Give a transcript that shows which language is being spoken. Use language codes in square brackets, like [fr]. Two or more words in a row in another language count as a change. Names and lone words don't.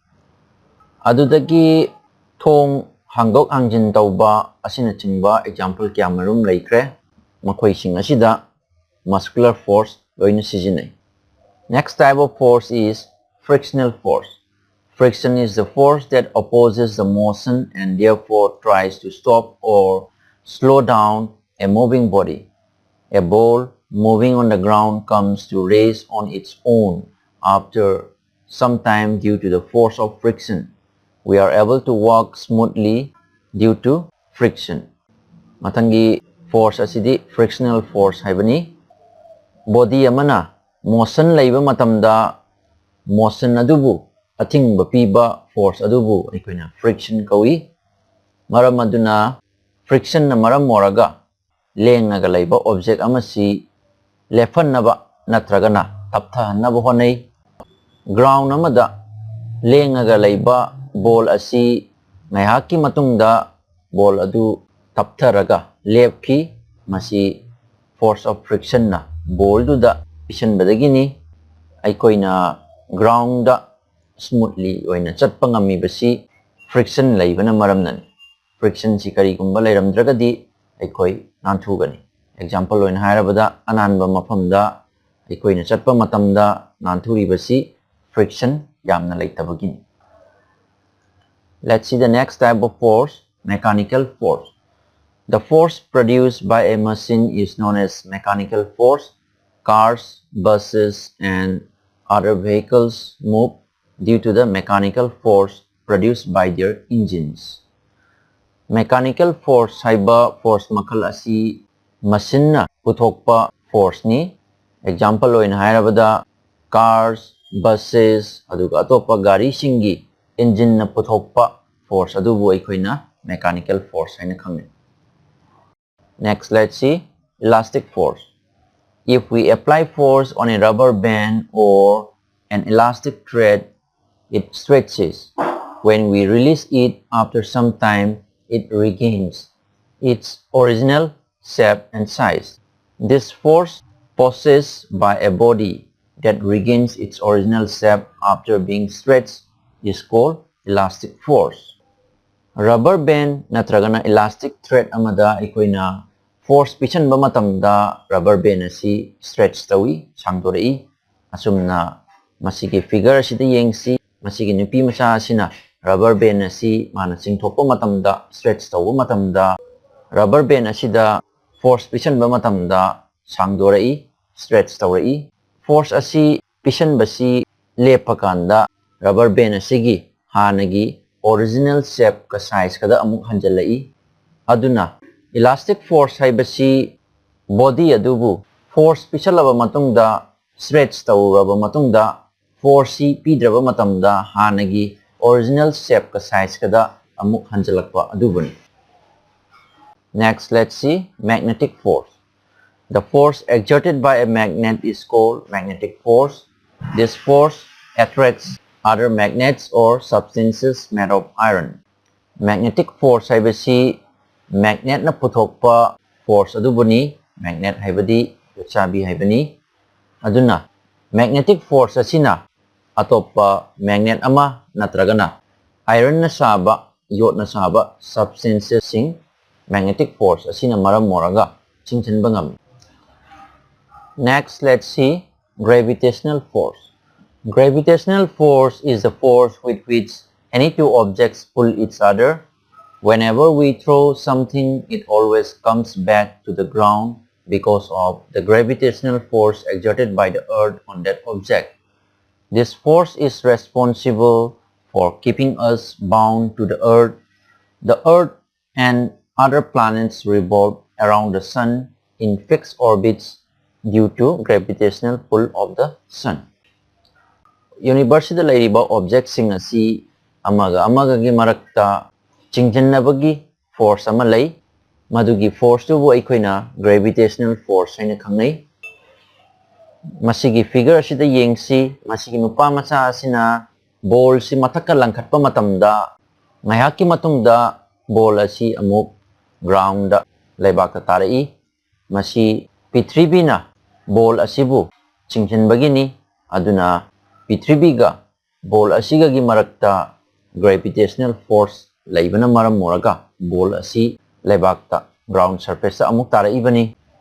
[mni] adudagi thong hangok hangjin tauba asina chingba example kya marum laikre makhoi sing asida [en] muscular force [mni] loina sijinai. [en] Next type of force is frictional force. Friction is the force that opposes the motion and therefore tries to stop or slow down a moving body. A ball moving on the ground comes to rest on its own after some time due to the force of friction. We are able to walk smoothly due to friction. [mni] Matangi force asidi [en] frictional force [mni] haibani. Body amana motion laiba matamda motion adubu athingba piba force adubu aikoina friction kawi. Maram aduna friction na maram moraga lengaga laiba object amasi lefannaba natragana tapthanaba honai. Ground amada lengaga laiba ball asi ngaihaki matungda ball adu taptharaga lepki masi [en] force of friction [mni] na ball du da pisanbadagini aikoina ground da smoothly oina chatpa ngami basi friction laibana maramnani. Friction si kari gumba lairamdragadi aikoi nanthugani. Example oina hairabada ananba mafamda aikoina chatpa matamda nanthuri basi friction yamna laitabagini. [en] Let's see the next type of force, mechanical force. The force produced by a machine is known as mechanical force. Cars, buses and other vehicles move due to the mechanical force produced by their engines. Mechanical force [mni] haiba force makal asi machine na puthokpa force ni. Example oina hairabada [en] cars, buses [mni] aduga atopa gari singi engine na puthokpa force adubu aikoina [en] mechanical force [mni] haina khangni. [en] Next, let's see elastic force. If we apply force on a rubber band or an elastic thread, it stretches. When we release it after some time, it regains its original shape and size. This force possessed by a body that regains its original shape after being stretched is called elastic force. Rubber band [mni] natragana [en] elastic thread [mni] amada ikoina force pichanba matamda [en] rubber band [mni] asi stretch tawi sangdorei asumna masigi figure asida yengsi masigi nupi macha asina [en] rubber band [mni] asi mana singthokpa matamda stretch tawu matamda rubber band asida force pichanba matamda sangdorei stretch tawrei force asi pichanbasi lepakanda [en] rubber band [mni] asigi hanagi [en] original shape [mni] ka size kada amuk hanjalai aduna [en] elastic force [mni] haibasi body adubu force pichalaba matungda stretch tawraba matungda force si pidraba matamda hanagi [en] original shape [mni] ka size kada amuk hanjalakpa adubun. [en] Next, let's see magnetic force. The force exerted by a magnet is called magnetic force. This force attracts other magnets or substances made of iron. Magnetic force [mni] haibasi magnet na puthokpa force adubuni magnet haibadi chabi haibani aduna [en] magnetic force [mni] asina atoppa magnet ama natragana iron na saba yod na saba substances sing [en] magnetic force [mni] asina maram moraga chingchanba ngam. [en] Next, let's see gravitational force. Gravitational force is the force with which any two objects pull each other. Whenever we throw something, it always comes back to the ground because of the gravitational force exerted by the earth on that object. This force is responsible for keeping us bound to the earth. The earth and other planets revolve around the sun in fixed orbits due to gravitational pull of the sun. [mni] Universe da lairiba objects sing asi amaga gi marakta chingjannabagi force ama lay madugi force tu bu aikoina [en] gravitational force [mni] haina khangnai masigi figure asida yengsi masigi nupa macha asina ball si mathakka langkhatpa matamda ngayaki matungda ball asi amuk ground da laibak ta tarai masi Prithibina ball asibu chingchanbagi ni aduna Prithibiga ball asiga gi marakta [en] gravitational force [mni] laibana maram moraga ball asi laibakta [en] ground surface [mni] amuk tara ibani